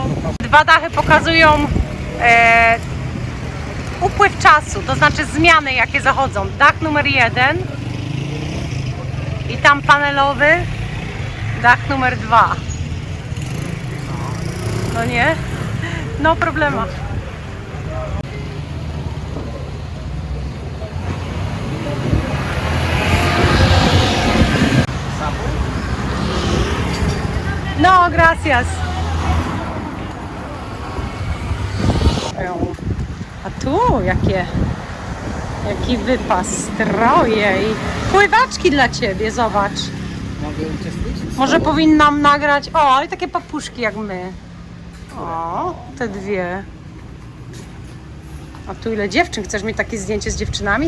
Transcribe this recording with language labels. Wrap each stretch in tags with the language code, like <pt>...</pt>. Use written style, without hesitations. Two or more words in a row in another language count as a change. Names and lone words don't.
<pl>Dwa dachy pokazują upływ czasu, to znaczy zmiany jakie zachodzą. Dach numer 1 i tam panelowy, dach numer 2. No nie?</pl> <es>No problema. No, gracias.</es> <pl>A tu jaki wypas, stroje i pływaczki dla ciebie, zobacz. Mogę uczestniczyć? Może powinnam nagrać, o, ale takie papuszki jak my. O, te dwie. A tu ile dziewczyn, chcesz mieć takie zdjęcie z dziewczynami?</pl>